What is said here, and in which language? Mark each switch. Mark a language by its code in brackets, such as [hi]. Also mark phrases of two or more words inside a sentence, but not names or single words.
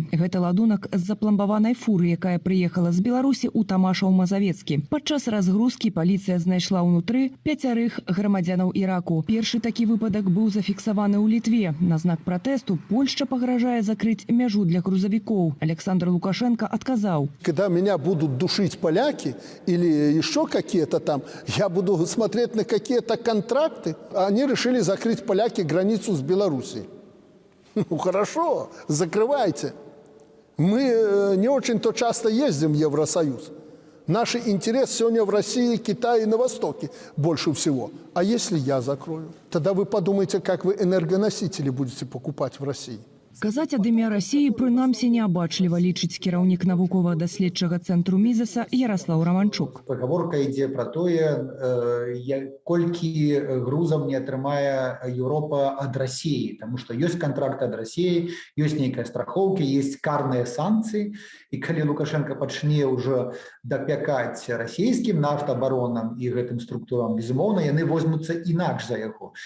[be] Гэта ладунак з запламбаванай фуры, якая прыехала з Беларусі ў Тамашаў-Мазавецкі. Падчас разгрузкі паліцыя знайшла ўнутры 5 грамадзянаў Іраку. Першы такі выпадак быў зафіксаваны ў Літве. На знак пратэсту Польшча пагражае закрыць мяжу для грузавікоў. [ru] Александр Лукашенко отказал. Когда меня будут душить поляки или еще какие-то там, я буду смотреть на какие-то контракты. Они решили закрыть поляки границу с Белоруссией. Ну хорошо, закрывайте. Мы не очень-то часто ездим в Евросоюз. Наш интерес сегодня в России, Китае и на Востоке больше всего. А если я закрою? Тогда вы подумайте, как вы энергоносители будете покупать в России. [be] Казаць ад імя Расіі прынамсі неабачліва лічыць кіраўнік навукова-даследчага цэнтру Мізеса Ярослаў Раманчук. Пагаворка ідзе пра тое, колькі грузаў не атрымае Еўропа ад Расіі, таму што ёсць кантракт ад Расіі, ёсць нейкая страхоўкі, ёсць карныя санкцыі, і калі Лукашенко пачне ўжо дапякаць расійскім нафтабаронам і гэтым структурам, безумоўна, яны возьмуцца інакш за яго.